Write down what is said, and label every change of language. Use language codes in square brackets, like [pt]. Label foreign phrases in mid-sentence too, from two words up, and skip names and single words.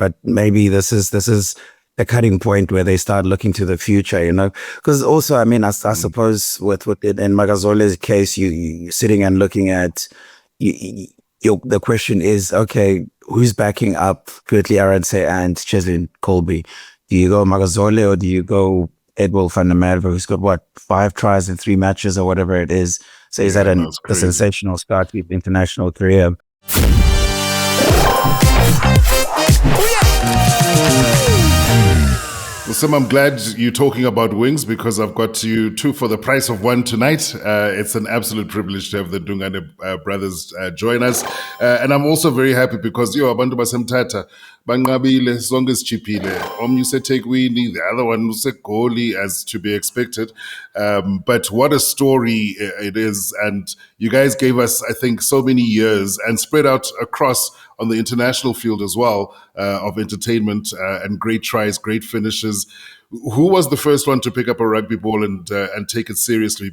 [en] But maybe this is a cutting point where they start looking to the future, you know? Because also, I mean, I suppose with it, in Magazole's case, you sitting and looking at the question is, okay, who's backing up Kurtley Arendse and Cheslin Kolbe? Do you go Magazole or do you go Edwin van der Merwe, who's got 5 tries in 3 matches or whatever it is? So is that a sensational start to his international career? Well, Sim, I'm glad you're talking about wings because I've got you 2 for the price of 1 tonight. It's an absolute privilege to have the Ndungane brothers join us. And I'm also very happy because, [xh] abantu basemthatha, bangabile, sonke sichiphile. Omnye useThekwini, [en] the other one useGoli, as to be expected. But what a story it is. And you guys gave us, I think, so many years and spread out across on the international field as well, of entertainment and great tries, great finishes. Who was the first one to pick up a rugby ball and take it seriously?